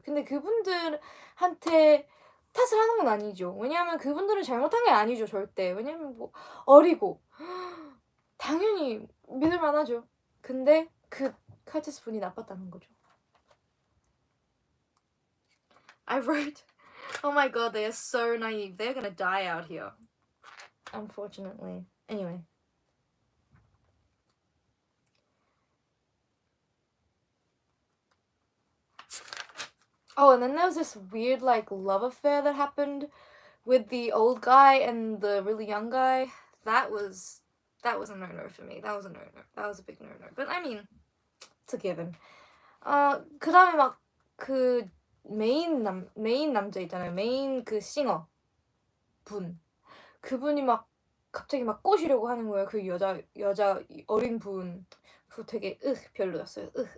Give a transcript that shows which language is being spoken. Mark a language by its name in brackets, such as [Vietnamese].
[Korean] 근데 그분들한테 탓을 하는 건 아니죠. 왜냐하면 그분들은 잘못한 게 아니죠, 절대. 왜냐면 뭐 어리고 당연히 믿을 만하죠. 근데 카티스 분이 나빴다는 거죠. [English] I wrote, oh my god, they are so naive. They're gonna die out here. Unfortunately. Anyway. Oh, and then there was this weird, like, love affair that happened with the old guy and the really young guy, that was a no-no for me. That was a no-no. That was a big no-no. But I mean, it's a given. [Korean] 그 다음에 막 그 메인 남자 있잖아요. 메인 그 싱어 분. 그분이 막 갑자기 막 꼬시려고 하는 거예요. 그 여자 어린 분. 그거 되게 별로였어요.